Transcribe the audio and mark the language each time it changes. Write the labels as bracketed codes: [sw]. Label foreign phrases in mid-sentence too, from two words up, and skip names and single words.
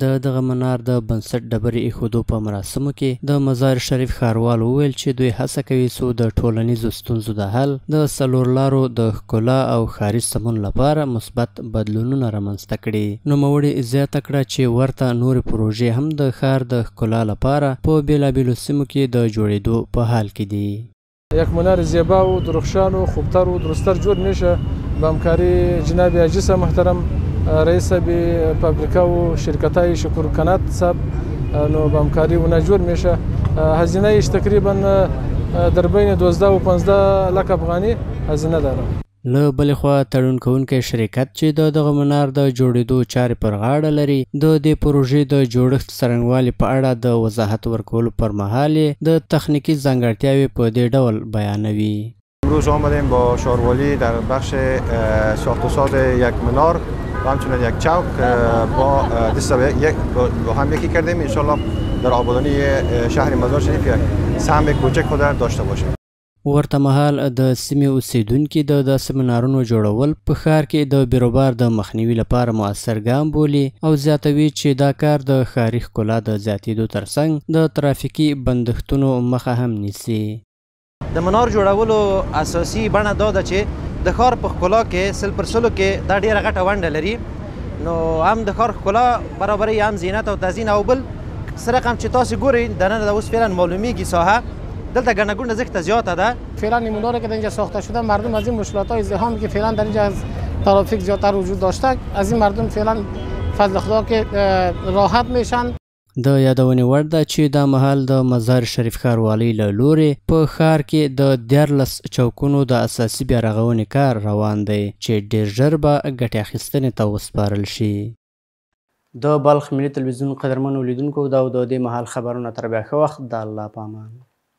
[ps] د دغه منار د بنسټ ډبرې ایښودو په مراسمو کې د مزار شریف ښاروال وویل چې دوی هڅه کوي څو د ټولنیزو ستونزو د حل، د 4 لارو د ښکلا او ښاري سمون لپاره مثبت بدلونونه رامنځته کړي. نوموړي زیاته کړه چې ورته نورې پروژې هم د ښار د ښکلا لپاره په بېلابېلو سیمو کې د جوړېدو په حال کې دي. [fa] یک منار زیبا و درخشان و خوبتر و درستر جور میشه با همکاری جناب عجیس محترم رئیس فابریکا و شرکتای شکر کنات صاحب نو با همکاری اونا جور میشه. هزینه ایش تقریبا در بین 12 و 15 لک افغانی هزینه داره. [ps] له بلې خوا تړون کوونکی شرکت چې د دغه منار د جوړېدو چارې پر غاړه لري د دې پروژې د جوړښت څرنګوالي په اړه د وضاحت ورکولو پر مهال د تخنیکی ځانګړتیاوې په دې ډول بیانوي. [fa] امروز آمدیم با شاروالی در بخش ساخت و ساز یک منار و همچنین یک چوک با هم یکی کردیم. انشالله در آبادانی شهر مزار شریف یک سهم کوچک خود داشته باشیم. [ps] ورته مهال د سیمې اوسیدونکي د داسې منارونو جوړول په ښار کې د بیروبار د مخنیوي لپاره مؤثر ګام بولي او زیاتوي چې دا کار د ښاري ښکلا د زیاتېدو ترڅنګ د ترافیکي بندښتونو مخه هم نیسي. د منار جوړولو اساسي بڼه دا ده چې د ښار په ښکلا کې 100% کې دا ډېره غټه ونډه لري. نو هم د ښار ښکلا برابري، هم زینت او تزیین، او بل څه رقم چې تاسو ګورئ دننه د اوس فعلا معلومیږي ساحه دلته گڼه گوڼه زیاده زیاده ده. [fa] فعلا این مناری که در اینجا ساخته شده مردم از این مشکلات‌های ازدحامی که فعلا در اینجا از ترافیک زیادتر وجود داشته از این مردم فعلا فضل خدا که راحت میشن. [ps] د یادونې وړ ده چې دا مهال د مزار شریف ښاروالۍ له لورې په ښار کې د 14 چوکونو د اساسي بیارغونې کار روان دی چې ډېر ژر به ګټې اخیستنې ته وسپارل شي. د بلخ ملي تلویزیون قدرمنو لیدونکو دا د دې مهال خبرونه تر بیا ښه وخت د الله په امان.